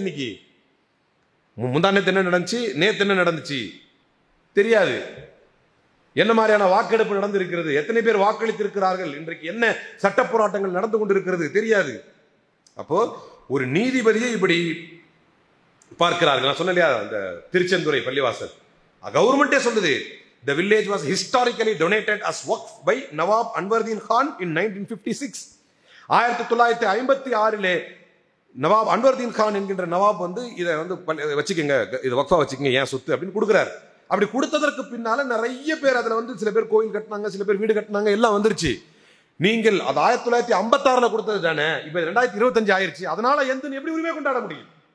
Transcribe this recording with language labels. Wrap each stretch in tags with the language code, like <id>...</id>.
<ta>இன்னைக்கு முந்தானத்து என்ன நடந்துச்சு, நேத்து என்ன நடந்துச்சு தெரியாது. என்ன மாதிரியான வாக்கெடுப்பு நடந்திருக்கிறது, எத்தனை பேர் வாக்களித்திருக்கிறார்கள், இன்றைக்கு என்ன சட்ட போராட்டங்கள் நடந்து கொண்டிருக்கிறது தெரியாது. அப்போ ஒரு நீதிபதியை இப்படி பார்க்கிறார்கள். நான் சொன்னேன் இல்லையா, அந்த திருச்செந்துறை பள்ளிவாசல் கவர்மெண்டே சொல்லுது,</ta> <en>the village was historically donated as waqf by Nawab Anwaruddin Khan in 1956.</en> <ta>1956 நவாப் அன்வர்தீன் கான் என்கின்ற நவாப் வந்து இதை வந்து வச்சுக்கோங்க, இதை வக்ஃபா வச்சுக்கோங்க, ஏன் சொத்து அப்படின்னு கொடுக்குறாரு. அப்படி கொடுத்ததற்கு பின்னால நிறைய பேர் அதுல வந்து சில பேர் கோயில் கட்டினாங்க, சில பேர் வீடு கட்டினாங்க, எல்லாம் வந்துருச்சு. நீங்கள் அது 1956 கொடுத்தது தானே, இப்ப 2025 ஆயிருச்சு, அதனால எந்த எப்படி உரிமை கொண்டாட முடியும்?</ta>